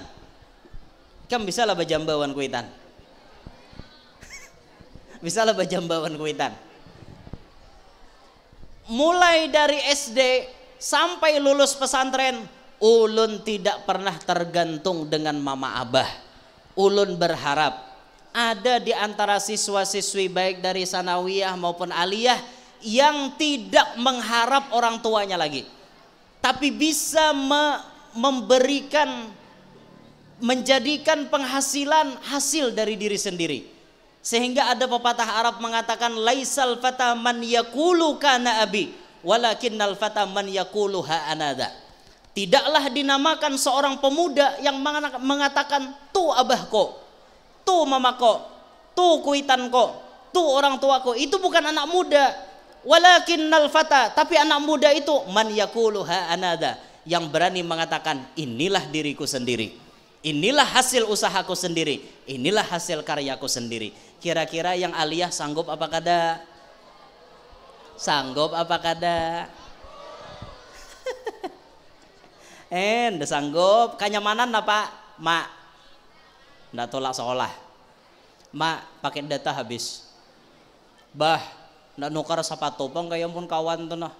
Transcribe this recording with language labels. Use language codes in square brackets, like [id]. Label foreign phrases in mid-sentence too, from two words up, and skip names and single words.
[bjn] Kam bisa lah bajamba lawan kuitan. Bisa lah bajamba lawan kuitan. [id] Mulai dari SD sampai lulus pesantren, ulun tidak pernah tergantung dengan mama abah. Ulun berharap ada di antara siswa-siswi baik dari sanawiyah maupun aliyah yang tidak mengharap orang tuanya lagi, tapi bisa menjadikan penghasilan hasil dari diri sendiri. Sehingga ada pepatah Arab mengatakan [ar] ليس الفتى من يقول كان أبي ولكن الفتى من يقول ها أنا ذا. [id] Tidaklah dinamakan seorang pemuda yang mengatakan tu abahku, tu mamaku, tu kuitanku, tu orang tuaku. Itu bukan anak muda. [ar] ولكن الفتى, [id] tapi anak muda itu [ar] من يقول ها أنا ذا, [id] yang berani mengatakan inilah diriku sendiri, inilah hasil usahaku sendiri, inilah hasil karyaku sendiri. [bjn] Kira-kira yang aliyah sanggup apa kada? Sanggup apa kada? Nda sanggup. Kanyamanan apa? Mak, ndak tolak sekolah. Mak, pakai data habis. Bah, ndak nukar sepatu pang kayak pun kawan tuh nah.